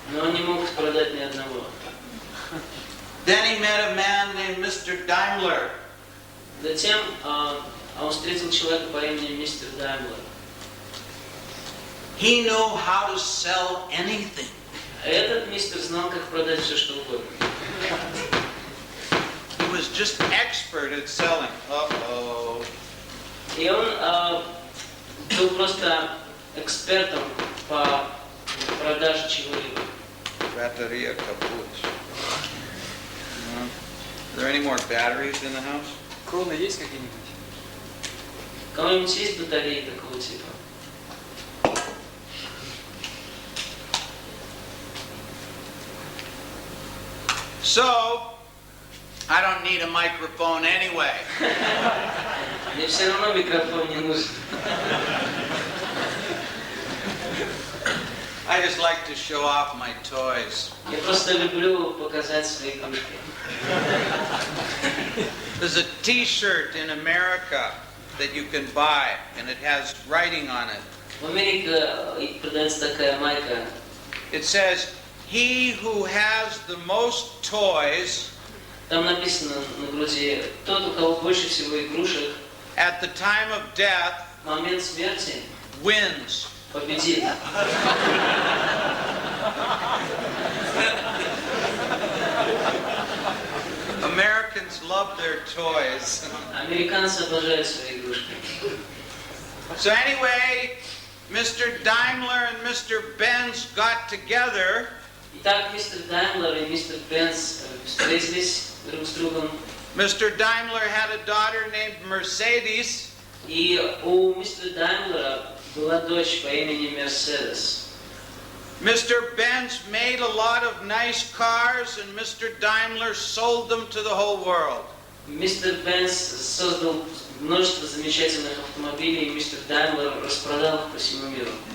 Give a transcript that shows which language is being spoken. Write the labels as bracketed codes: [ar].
[ru] Но он не мог продать ни одного. [en] Then he met a man named Mr. Daimler. [ru] Затем он встретил человека по имени мистер Даймлер. [en] He knew how to sell anything. [ru] Этот мистер знал, как продать все, что угодно. [en] He was just expert at selling. Uh-oh. [ru] И он был просто экспертом по продаже чего-либо. Bateria kaput. [en] Are there any more batteries in the house? [ru] Кроны есть какие-нибудь? У кого-нибудь есть батареи такого типа? [en] So, I don't need a microphone anyway. [ru] Мне все равно микрофон не нужен. [en] I just like to show off my toys. [ru] Я просто люблю показать свои игрушки. [en] There's a T-shirt in America that you can buy, and it has writing on it. [ru] В Америке продается такая майка. [en] It says, "He who has the most toys [ru] Там написано на груди: тот, у кого больше всего игрушек, [en] at the time of death [ru] в момент смерти [en] wins." [ru] победит. [en] Americans love their toys. [ru] Американцы обожают свои игрушки. [en] So anyway, Mr. Daimler and Mr. Benz got together. [ru] Итак, мистер Даймлер и мистер Бенц встретились друг с другом. [en] Mr. Daimler had a daughter named Mercedes. [ru] И у мистера Даймлера была дочь по имени Мерседес. [en] Mr. Benz made a lot of nice cars, and Mr. Daimler sold them to the whole world. [ru] Мистер Бенц создал множество замечательных автомобилей, и мистер Даймлер распродал их по всему миру.